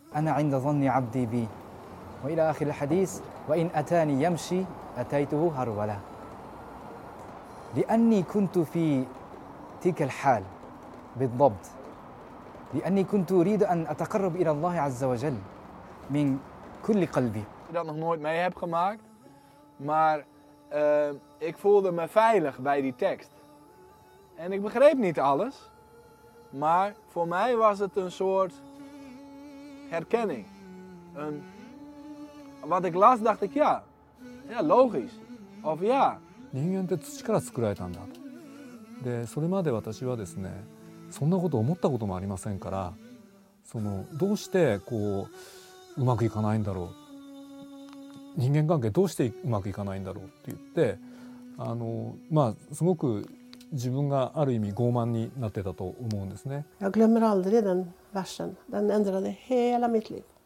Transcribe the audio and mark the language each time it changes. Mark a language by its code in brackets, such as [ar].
[ar] أنا عند ظن عبدي بي، وإلى آخر الحديث: وإن أتاني يمشي أتيته هرولة. لأني كنت في تلك الحال بالضبط، لأني كنت أريد أن أتقرب إلى الله عز وجل من كل قلبي. [nl] Dat nog nooit mee heb gemaakt, maar ik voelde me veilig bij die tekst. En ik begreep niet alles, maar voor mij was het een soort herkenning. Wat ik las, dacht ik ja. Ja, logisch. Of ja. [ja] 人間って土から作られたんだ。で、それまで私はですね、そんなこと思ったこともありませんから、そのどうしてこううまくいかないんだろう、人間関係どうしてうまくいかないんだろうって言って、まあすごく自分がある意味傲慢になってたと思うんですね。 [sv] Jag glömmer aldrig den versen. Den ändrade hela mitt liv.